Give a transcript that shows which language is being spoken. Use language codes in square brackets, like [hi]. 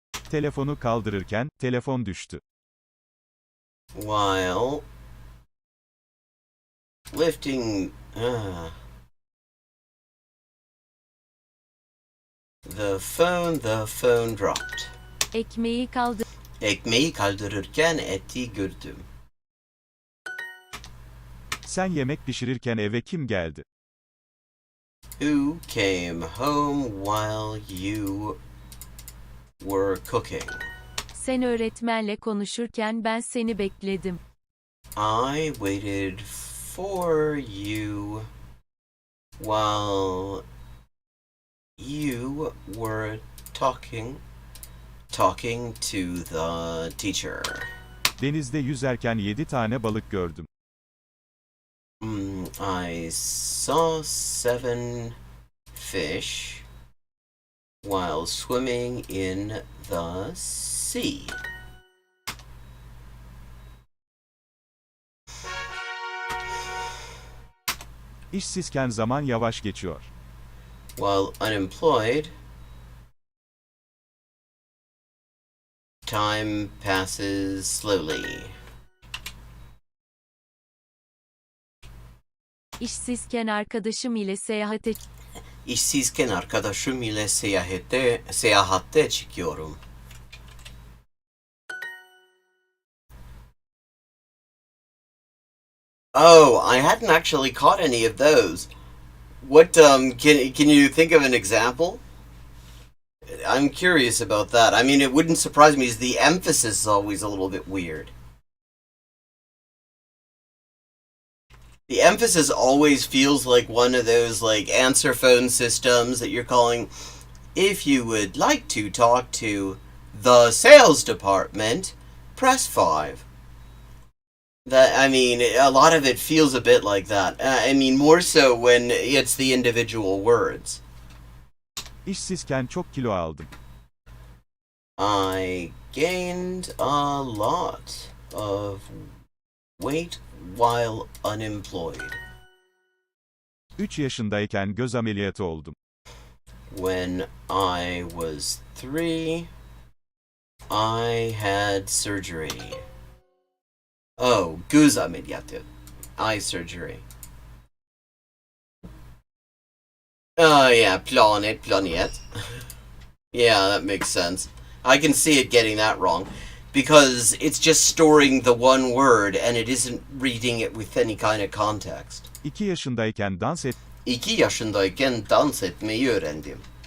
[tr] Telefonu kaldırırken, telefon düştü. [en] While lifting the phone dropped. [tr] Ekmeği kaldır. Ekmeği kaldırırken eti gördüm. Sen yemek pişirirken eve kim geldi? [en] Who came home while you were cooking? [tr] Sen öğretmenle konuşurken ben seni bekledim. [en] I waited for you while you were talking to the teacher. [tr] Denizde yüzerken 7 tane balık gördüm. [en] I saw 7 fish while swimming in the sea. [tr] İşsizken zaman yavaş geçiyor. [en] While unemployed, time passes slowly. [tr] İşsizken arkadaşım ile seyahate İşsizken arkadaşım ile seyahatte çıkıyorum. [en] Oh, I hadn't actually caught any of those. What can you think of an example? I'm curious about that. I mean, it wouldn't surprise me as the emphasis is always a little bit weird. The emphasis always feels like one of those like answer phone systems that you're calling. If you would like to talk to the sales department, press 5. That, I mean, a lot of it feels a bit like that. I mean, more so when it's the individual words. [tr] İşsizken çok kilo aldım. [en] I gained a lot of weight while unemployed. [tr] 3 yaşındayken göz ameliyatı oldum. [en] When I was 3, I had surgery. Oh, [tr] göz ameliyatı. [en] Eye surgery. Oh, yeah, planet. Yeah, that makes sense. I can see it getting that wrong. Because it's just storing the one word and it isn't reading it with any kind of context. [tr] 2 yaşındayken dans 2 yaşındayken dans etmeyi öğrendim.